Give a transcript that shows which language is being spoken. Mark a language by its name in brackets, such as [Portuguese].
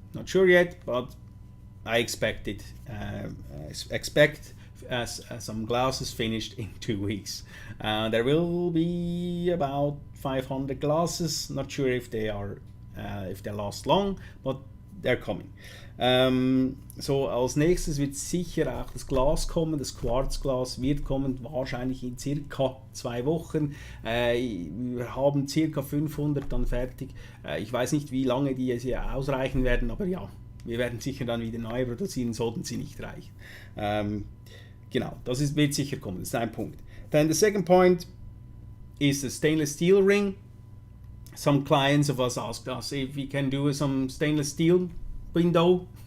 [English] Not sure yet, but I expect it. Expect some glasses finished in 2 weeks. There will be about 500 glasses. Not sure if they last long, but they're coming. [German] So als nächstes wird sicher auch das Glas kommen, das Quarzglas wird kommen, wahrscheinlich in circa 2 Wochen. Wir haben circa 500 dann fertig. Ich weiß nicht, wie lange die hier ausreichen werden, aber ja, wir werden sicher dann wieder neu produzieren, sollten sie nicht reichen. Genau, wird sicher kommen, das ist ein Punkt. [English] Then the second point is the stainless steel ring. Some clients of us asked us if we can do some stainless steel window.